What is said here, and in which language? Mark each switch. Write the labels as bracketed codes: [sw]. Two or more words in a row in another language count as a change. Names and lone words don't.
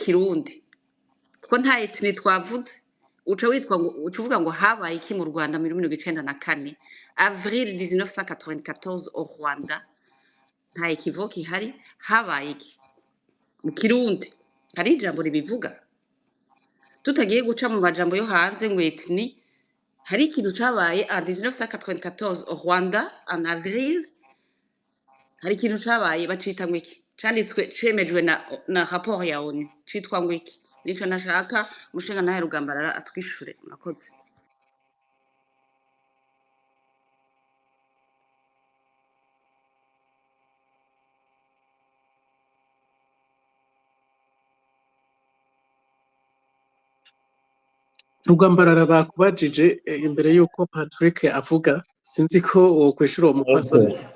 [rn] Kirundi kuko nta etni twavuze uvuga ngo habaye iki mu Rwanda muri 1994 [fr] avril 1994 au [rn] Rwanda nta ikivoka ihari habaye iki mu Kirundi hari ijambo ribivuga tutagiye guca mu majambo yo hanze ngo etni hari ikintu cabaye [fr] en 1994 au Rwanda en avril [rn] hari ikintu cabaye bacita ngo iki canditswe cemejwe na rapport ya ONU citwa ngo iki nico nashaka mushinga nahe Rugambarara atwishure murakoze Rugambarara bakubajije imbere yuko Patrick avuga sinzi ko wokwishura uwo mupfasoni